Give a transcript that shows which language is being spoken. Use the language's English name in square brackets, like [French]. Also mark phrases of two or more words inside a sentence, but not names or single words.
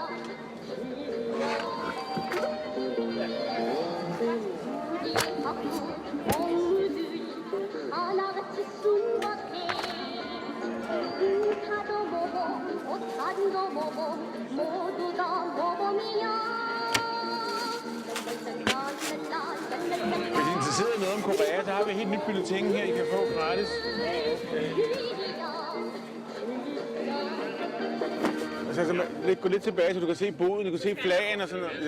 [Korean] 우리 학교 동무들이 하나같이 순박해 의사도 모범 옷차림도 모범 모두 다 모범이야. [Danish] Hvis I er interesseret i noget om Korea, så har vi et helt nyt bibliotek her, I kan få gratis. Altså, gå lidt tilbage, så du kan se boden, du kan se flagen og sådan noget.